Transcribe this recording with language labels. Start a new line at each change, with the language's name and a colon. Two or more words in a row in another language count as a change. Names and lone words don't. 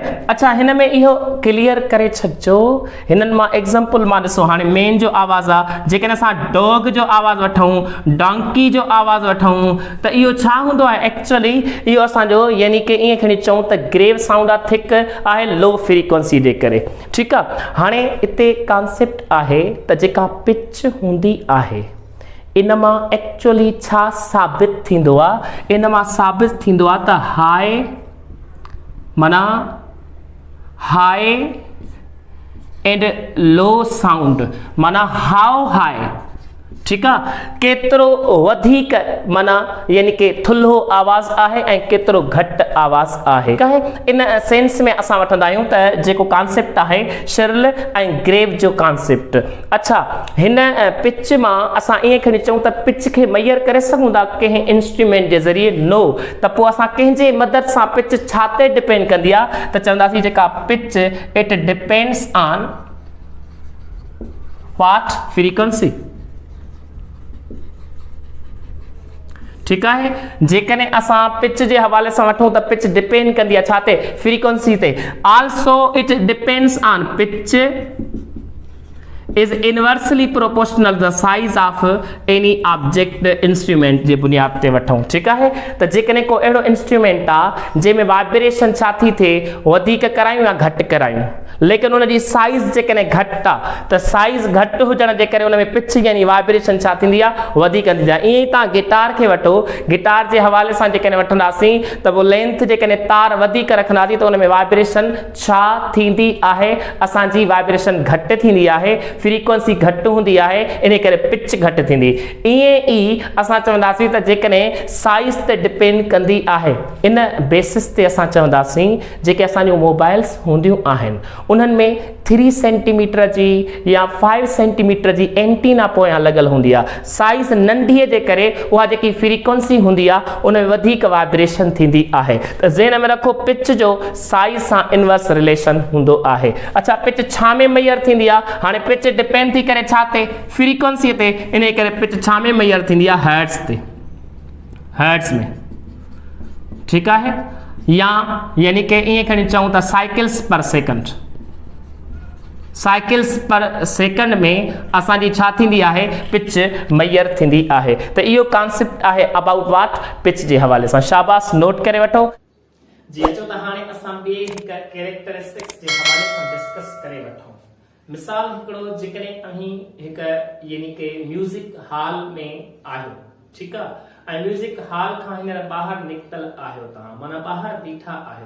Sindhi: अच्छा हिन में इहो क्लियर करे छॾिजो, हिननि मां एग्ज़ाम्पल मां ॾिसो, हाणे मेन जो आवाज़ आहे, जेकॾहिं असां डॉग जो आवाज़ वठूं, डॉन्की जो आवाज़ वठूं त इहो छा हूंदो आहे, एक्चुअली इहो असांजो यानी कि ईअं खणी चऊं त
English: grave sound
Sindhi: आहे, थिक आहे,
English: low frequency
Sindhi: जे करे, ठीकु आहे। हाणे हिते कॉन्सेप्ट आहे त जेका पिच हूंदी आहे इन मां एक्चुअली छा साबित थींदो आहे, इन मां साबित थींदो आहे त हाई माना
English: high and low sound,
Sindhi: माना
English: how high,
Sindhi: ठीकु आहे, केतिरो वधीक माना यानी कि थुल्हो आवाज़ आहे ऐं केतिरो घटि आवाज़ आहे, ठीकु आहे। इन सेंस में असां वठंदा आहियूं त जेको कॉन्सेप्ट आहे शिरल ऐं ग्रेव जो कॉन्सेप्ट। अच्छा हिन पिच मां असां ईअं खणी चऊं त पिच खे मैयर करे सघूं था कंहिं इंस्ट्रूमेंट जे ज़रिए, नो, त पोइ असां कंहिंजे मदद सां पिच छा ते डिपेंड कंदी आहे, त चवंदासीं जेका पिच
English: it depends on what,
Sindhi: फ्रीक्वेंसी, ठीकु आहे। जेकॾहिं असां पिच जे हवाले सां वठूं त पिच डिपेंड कंदी आहे छा ते, फ्रीक्वेंसी ते।
English: Also it depends on pitch is inversely proportional the size of any object instrument
Sindhi: जे बुनियाद ते वठूं, ठीकु आहे। त जेकॾहिं को अहिड़ो इंस्ट्रूमेंट आहे जंहिंमें वाइब्रेशन छा थी थिए, वधीक करायूं या घटि करायूं, लेकिन उनजी साइज़ जेकॾहिं घटि आहे त साइज़ घटि हुजण जे करे उन में पिच यानी वाइब्रेशन छा थींदी आहे, वधीक थींदी आहे। ईअं ई तव्हां गिटार खे वठो, गिटार जे हवाले सां जेकॾहिं वठंदासीं त पोइ लेंथ जेकॾहिं तार वधीक रखंदासीं त उन में वाइब्रेशन छा थींदी आहे, असांजी वाइब्रेशन घटि थींदी आहे, फ्रीक्वेंसी घटि हूंदी आहे, इन करे पिच घटि थींदी। ईअं ई असां चवंदासीं त जेकॾहिं साइज़ ते डिपेंड कंदी आहे, इन बेसिस ते असां चवंदासीं जेके असांजूं मोबाइल्स हूंदियूं आहिनि उन्हनि में 3 सेंटीमीटर जी या 5 सेंटीमीटर जी एंटीना पोयां लॻल हूंदी आहे। साइज़ नंढीअ जे करे उहा जेकी फ्रीक्वेंसी हूंदी आहे उन में वधीक वाइब्रेशन थींदी आहे। त ज़हन में रखो पिच जो साइज़ सां
English: inverse relation
Sindhi: हूंदो आहे। अच्छा पिच छा में मैयर थींदी आहे, हाणे पिच डिपेंड थी करे छा ते, फ्रीक्वेंसीअ ते, इन करे पिच छा में मैयर थींदी आहे, हर्ट्ज़ ते, हर्ट्ज़ में, ठीकु आहे। या यानी कि ईअं खणी चऊं त
English: cycles per second, cycles per second
Sindhi: में असांजी छा थींदी आहे, पिच मैयर थींदी आहे। त इहो कॉन्सेप्ट आहे
English: about what,
Sindhi: पिच जे हवाले सां। शाबाश, नोट करे वठो। जी अचो त हाणे असां ॿिए हिकु कैरेक्टरिस्टिक्स जे हवाले सां डिस्कस करे वठूं। मिसाल हिकिड़ो जेकॾहिं तव्हीं हिकु यानी कि
English: music hall
Sindhi: में आहियो, ठीकु आहे, ऐं
English: music hall
Sindhi: खां हींअर ॿाहिरि निकितल आहियो, तव्हां माना ॿाहिरि बीठा आहियो।